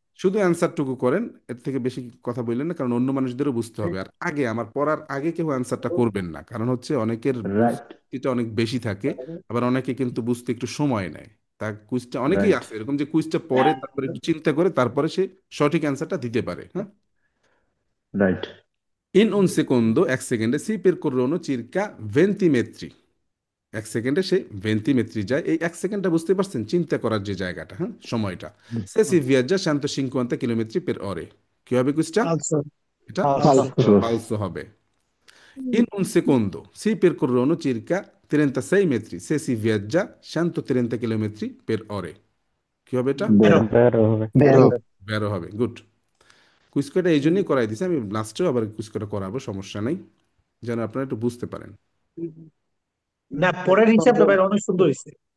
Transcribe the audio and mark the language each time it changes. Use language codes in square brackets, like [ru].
[bn] শুধু অ্যান্সারটুকু করেন, এর থেকে বেশি কথা বললেন না, কারণ অন্য মানুষদেরও বুঝতে হবে। আর আগে আমার পড়ার আগে কেউ অ্যান্সারটা করবেন না, কারণ হচ্ছে অনেকের [en] Right. [bn] বুঝতে অনেক বেশি থাকে, আবার অনেকে কিন্তু বুঝতে একটু সময় নেয়। তা কুইজটা অনেকেই [en] Right. [bn] আছে এরকম যে কুইজটা পড়ে তারপরে একটু চিন্তা করে তারপরে সে সঠিক অ্যান্সারটা দিতে পারে। হ্যাঁ। [en] Right. [it] ইন un secondo, 1 সেকেন্ডে সি percorrono circa 20 metri। [bn] 1 সেকেন্ডে সে 20 metri যায়। এই 1 সেকেন্ডটা বুঝতে পারছেন, চিন্তা করার যে জায়গাটা, হ্যাঁ, সময়টা। [it] সে সি viaggia 150 chilometri per ore। [bn] কি হবে কুইজটা? [it] Falso, [bn] এটা [it] falso. ফালসো। falso [bn] হবে। [it] In un secondo si percorrono circa 36 metri se si viaggia 130 chilometri per ore। [bn] কি হবে এটা? [it] বেরো। Vero [bn] হবে। [it] Vero. বেরো [bn] হবে, [en] Good. [bn] কুইজটা এই জন্যই করাই দিছি, আমি লাস্টেও আবার কুইজটা করাবো, সমস্যা নাই, যেন আপনারা একটু বুঝতে পারেন। না, পরের হিসাবটা ভাই অনেক সুন্দর হয়েছে।